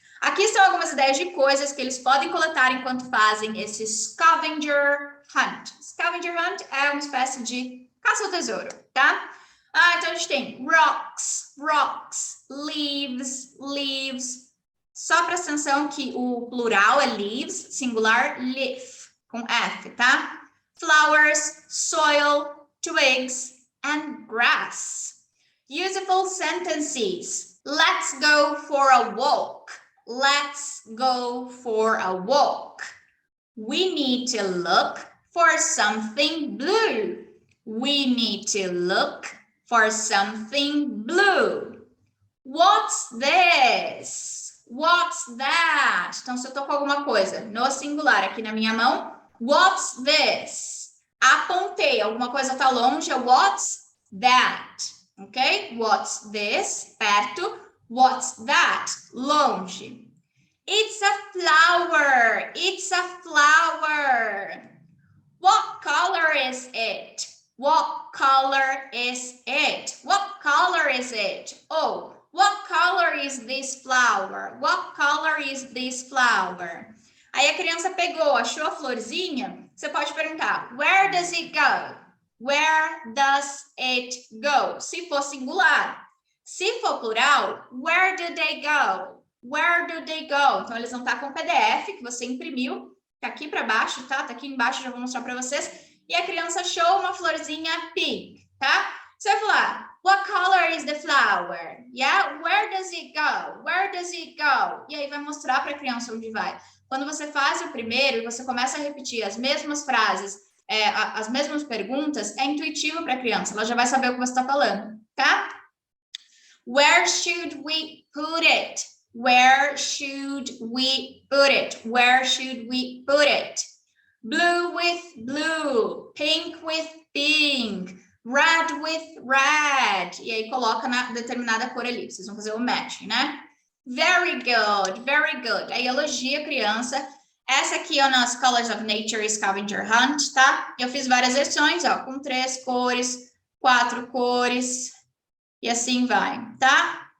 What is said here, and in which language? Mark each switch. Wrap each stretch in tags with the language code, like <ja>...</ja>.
<pt>Aqui estão algumas ideias de coisas que eles podem coletar enquanto fazem esse scavenger hunt. Scavenger hunt é uma espécie de caça ao tesouro, tá? Então a gente tem</pt> <en>rocks, leaves.</en> <pt>Só presta atenção que o plural é leaves, singular leaf, com F, tá?</pt> <en>Flowers, soil, twigs, and grass. Useful sentences. Let's go for a walk. Let's go for a walk. We need to look for something blue. We need to look for something blue. What's this? What's that?</en> <pt>Então, se eu tô com alguma coisa no singular aqui na minha mão,</pt> <en>what's this?</en> <pt>Apontei, alguma coisa tá longe,</pt> <en>what's that?</en> <pt>Ok?</pt> <en>What's this?</en> <pt>Perto.</pt> <en>What's that?</en> <pt>Longe.</pt> <en>It's a flower. It's a flower. What color is it? What color is it? What color is it? Oh, what color is this flower? What color is this flower?</en> <pt>Aí a criança pegou, achou a florzinha. Você pode perguntar,</pt> <en>where does it go? Where does it go?</en> <pt>Se for singular. Se for plural,</pt> <en>where do they go? Where do they go?</en> <pt>Então, eles vão estar com o PDF que você imprimiu. Tá aqui para baixo, tá? Tá aqui embaixo, já vou mostrar para vocês. E a criança achou uma florzinha pink, tá? Você vai falar,</pt> <en>what color is the flower? Yeah? Where does it go?</en> <pt>Where does it go? E aí vai mostrar para a criança onde vai. Quando você faz o primeiro e você começa a repetir as mesmas frases, as mesmas perguntas, é intuitivo para a criança. Ela já vai saber o que você está falando, tá?</pt> <en>Where should we put it? Where should we put it? Where should we put it? Blue with blue, pink with pink, red with red.</en> <pt>E aí coloca na determinada cor ali. Vocês vão fazer o matching, né?</pt> <en>Very good, very good.</en> <pt>Aí elogia a criança. Essa aqui é o nosso Colors of Nature Scavenger Hunt, tá? Eu fiz várias versões, ó, com 3 cores, 4 cores, e assim vai, tá?</pt>